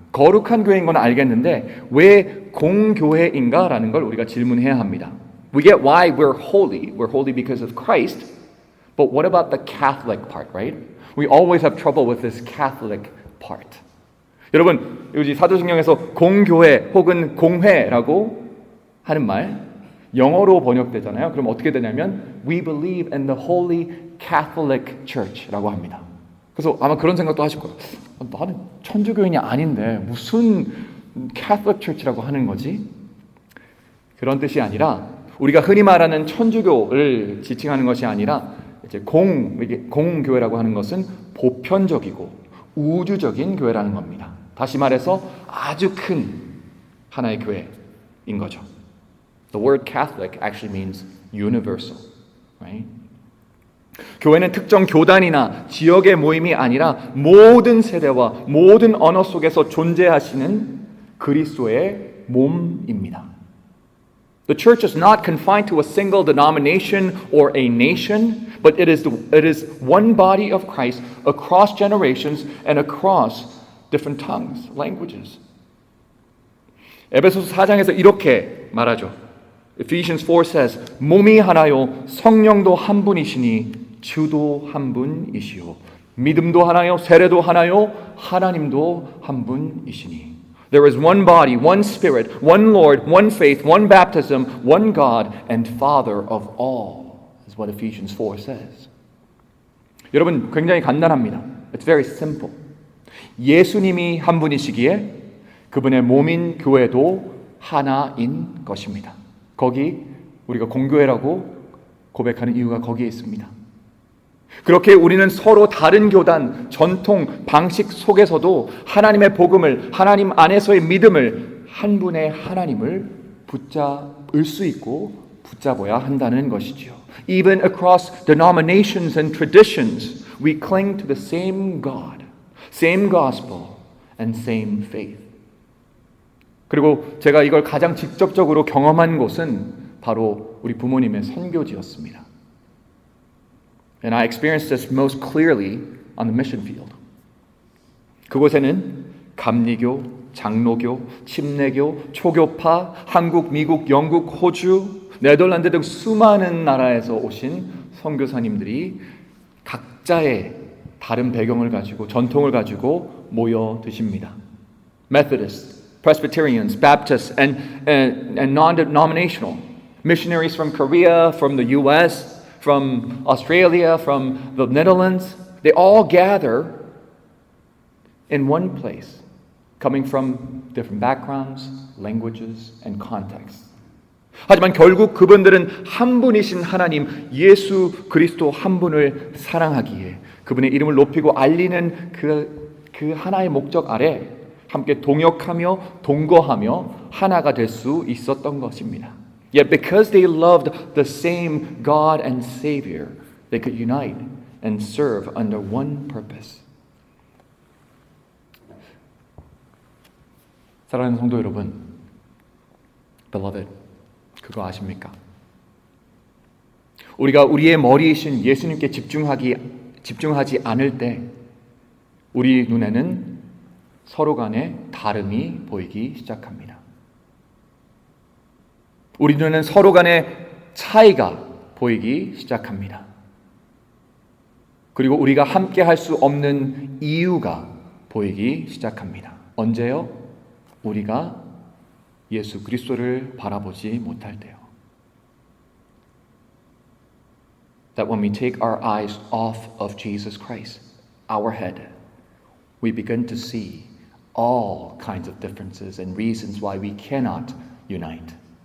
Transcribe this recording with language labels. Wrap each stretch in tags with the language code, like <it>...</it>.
<ko>거룩한 교회인 건 알겠는데 왜 공교회인가라는 걸 우리가 질문해야 합니다.</ko> <en>We get why we're holy. We're holy because of Christ. But what about the Catholic part, right? We always have trouble with this Catholic part.</en> <ko>여러분, 여기 사도신경에서 공교회 혹은 공회라고 하는 말 영어로 번역되잖아요. 그럼 어떻게 되냐면</ko> <en>We believe in the Holy Catholic Church</en> <ko>라고 합니다. 그래서 아마 그런 생각도 하실 거예요. 나는 천주교인이 아닌데 무슨 Catholic Church라고 하는 거지? 그런 뜻이 아니라 우리가 흔히 말하는 천주교를 지칭하는 것이 아니라 이제 공교회라고 하는 것은 보편적이고 우주적인 교회라는 겁니다. 다시 말해서 아주 큰 하나의 교회인 거죠.</ko> <en>The word Catholic actually means universal, right?</en> <ko>교회는 특정 교단이나 지역의 모임이 아니라 모든 세대와 모든 언어 속에서 존재하시는 그리스도의 몸입니다.</ko> <en>The church is not confined to a single denomination or a nation, but it is one body of Christ across generations and across different tongues, languages.</en> <ko>에베소서 4장에서 이렇게 말하죠.</ko> <en>Ephesians 4 says,</en> <ko>몸이 하나요, 성령도 한 분이시니 주도 한 분이시요, 믿음도 하나요, 세례도 하나요, 하나님도 한 분이시니.</ko> <en>There is one body, one spirit, one Lord, one faith, one baptism, one God and Father of all, is what Ephesians 4 says.</en> <ko>여러분, 굉장히 간단합니다.</ko> <en>It's very simple.</en> <ko>예수님이 한 분이시기에 그분의 몸인 교회도 하나인 것입니다. 거기 우리가 공교회라고 고백하는 이유가 거기에 있습니다. 그렇게 우리는 서로 다른 교단, 전통, 방식 속에서도 하나님의 복음을, 하나님 안에서의 믿음을, 한 분의 하나님을 붙잡을 수 있고 붙잡아야 한다는 것이죠.</ko> <en>Even across denominations and traditions, we cling to the same God, same gospel, and same faith.</en> <ko>그리고 제가 이걸 가장 직접적으로 경험한 곳은 바로 우리 부모님의 선교지였습니다.</ko> <en>And I experienced this most clearly on the mission field.</en> <ko>그곳에는 감리교, 장로교, 침례교, 초교파, 한국, 미국, 영국, 호주, 네덜란드 등 수많은 나라에서 오신 선교사님들이 각자의 다른 배경을 가지고 전통을 가지고 모여 드십니다.</ko> <en>Methodists, Presbyterians, Baptists, and non-denominational missionaries from Korea, from the U.S., from Australia, from the Netherlands, they all gather in one place, coming from different backgrounds, languages, and contexts.</en> <ko>하지만 결국 그분들은 한 분이신 하나님 예수 그리스도 한 분을 사랑하기에 그분의 이름을 높이고 알리는 그 하나의 목적 아래 함께 동역하며 동거하며 하나가 될 수 있었던 것입니다.</ko> <en>Yet because they loved the same God and Savior, they could unite and serve under one purpose.</en> <ko>사랑하는 성도 여러분, beloved, 그거 아십니까? 우리가 우리의 머리이신 예수님께 집중하지 않을 때 우리 눈에는 서로 간에 다름이 보이기 시작합니다. 우리 눈에는 서로 간에 차이가 보이기 시작합니다. 그리고 우리가 함께 할 수 없는 이유가 보이기 시작합니다. 언제요? 우리가 예수 그리스도를 바라보지 못할 때요.</ko> <en>That when we take our eyes off of Jesus Christ, our head, we begin to see all kinds of differences and reasons why we cannot unite.</en>